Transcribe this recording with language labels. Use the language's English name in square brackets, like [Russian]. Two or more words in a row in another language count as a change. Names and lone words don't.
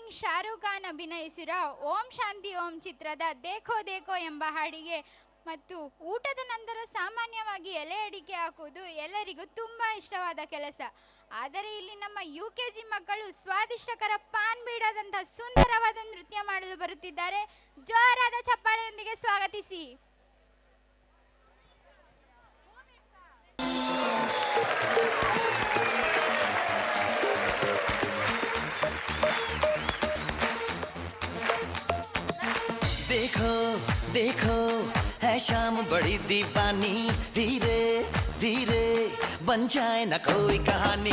[Kannada] ಕಿಂಗ್ ಶಾರುಖ್ ಖಾನ್ ಅಭಿನಯಿಸಿರೋ ಓಂ ಶಾಂತಿ ಓಂ ಚಿತ್ರದ ದೇಖೋ ದೇಖೋ ಎಂಬ ಹಾಡಿಗೆ ಮತ್ತು ಊಟದ ನಂತರ ಸಾಮಾನ್ಯವಾಗಿ ಎಲೆ ಅಡಿಕೆ ಹಾಕುವುದು ಎಲ್ಲರಿಗೂ ತುಂಬ ಇಷ್ಟವಾದ ಕೆಲಸ. ಆದರೆ ಇಲ್ಲಿ ನಮ್ಮ UKG ಮಕ್ಕಳು ಸ್ವಾದಿಷ್ಟಕರ ಪಾನ್ ಬೀಡಾದಂಥ ಸುಂದರವಾದ ನೃತ್ಯ ಮಾಡಲು ಬರುತ್ತಿದ್ದಾರೆ. ಜೋರಾದ ಚಪ್ಪಾಳೆಯೊಂದಿಗೆ ಸ್ವಾಗತಿಸಿ. [Hindi] देखो देखो है शाम बड़ी दीवानी, धीरे धीरे बन जाए न कोई कहानी.